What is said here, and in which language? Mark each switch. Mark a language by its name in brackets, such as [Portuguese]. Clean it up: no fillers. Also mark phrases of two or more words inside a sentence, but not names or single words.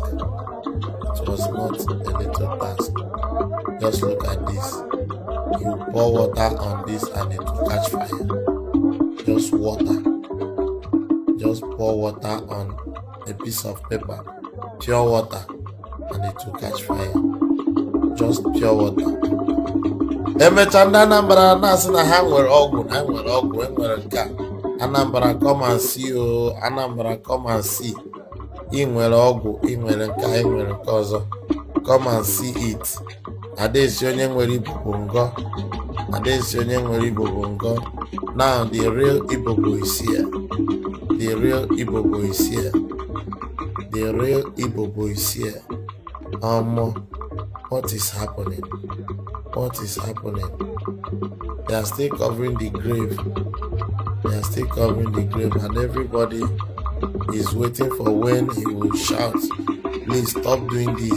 [English] It was not a little task. Just look at this. You pour water on this and it will catch fire. Just water. just pour water on a piece of paper, pure water, and it will catch fire. Just pure water. [Igbo] Emecha ndị Anambra na-asị na ha nwere ọgwụ enwere nke a. [English] Anambra come and see o, Anambra come and see. [Igbo] Ị nwere ọgwụ, ị nwere nke a, ị nwere nke ọzọ. [English] Come and see it. [Igbo] Adaesi onye nwere Igbo bụ ngọ. Adaesi onye nwere Igbo bụ ngọ. [English] Now the real Igbo is here. The real Igbo is here. The real Igbo is here. What is happening? What is happening? They are still covering the grave. They are still covering the grave, and everybody is waiting for when he will shout, "Please stop doing this.